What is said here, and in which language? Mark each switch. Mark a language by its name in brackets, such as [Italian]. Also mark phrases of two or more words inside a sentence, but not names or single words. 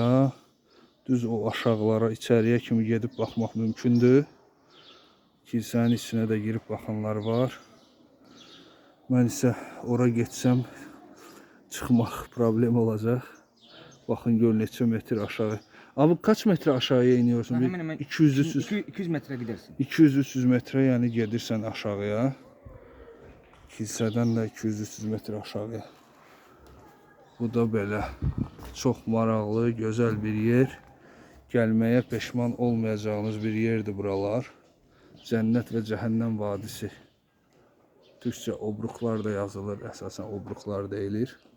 [Azerbaijani] Düz o aşağılara, içəriyə kimi gedib baxmaq mümkündür. Kilsənin içinə də girib baxanlar var. Mən isə ora getsəm çıxmaq problem olacaq. Baxın gör neçə metr aşağı. [Turkish] Abi kaç metre aşağıya iniyorsun? Hemen hemen 200 metre gidersin. 200-300 metre yani gelirsen aşağıya. [Azerbaijani] Kilsədən də 200-300 metre aşağıya. Bu da belə çox maraqlı, gözəl bir yer. Gəlməyə peşman olmayacağınız bir yerdir buralar. Cənnət və Cəhənnəm vadisi. Türkçə obruqlar da yazılır, əsasən obruqlar deyilir.